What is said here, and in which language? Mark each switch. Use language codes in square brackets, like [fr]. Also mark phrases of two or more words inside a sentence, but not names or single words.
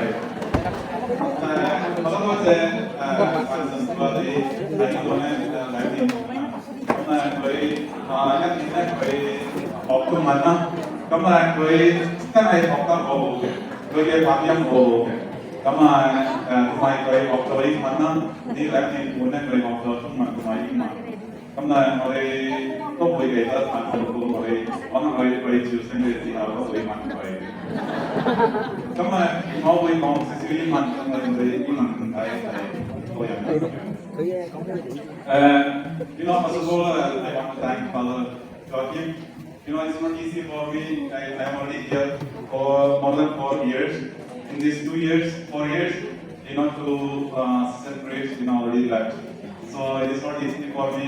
[yue] 我都多謝范神父啊，你喺呢度咧2年，咁佢1年咧佢學中文啦，咁佢真係學得好好嘅，佢嘅發音好好嘅，咁同埋佢學咗英文啦，呢2年半咧佢學咗中文同埋英文，咁我哋都會記得范神父，我哋可能佢朝聖嘅時候都會問佢。咁我會講少少英文，因為佢英文唔係個人嚟嘅。 [en] first of all, I want to thank Father Joachim. It's not easy for me. I'm already here for more than 4 years. In these 4 years, to separate, already left. So it is not easy for me.